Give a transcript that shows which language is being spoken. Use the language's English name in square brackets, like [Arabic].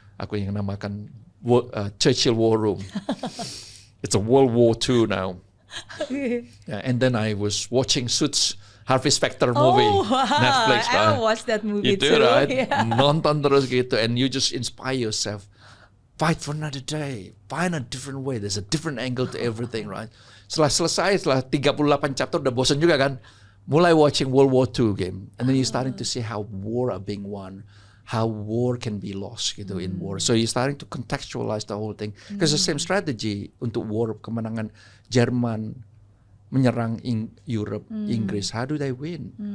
[Indonesian] Aku yang namakan [English] Churchill War Room. It's a World War II now. And then I was watching Suits, Harvey Specter movie, Netflix. I watched that movie too. Right? Yeah. [Indonesian] Nonton terus gitu, [English] and you just inspire yourself. Fight for another day. Find a different way. There's a different angle to everything, right? [Indonesian] Setelah 38 chapter udah bosan juga kan. Mulai [English] watching World War II game, and then you starting to see how war are being won, how war can be lost gitu in war. So you starting to contextualize the whole thing. Because the same strategy [Indonesian] untuk [English] war, [Indonesian] kemenangan Jerman menyerang [English] Europe, Inggris, how do they win?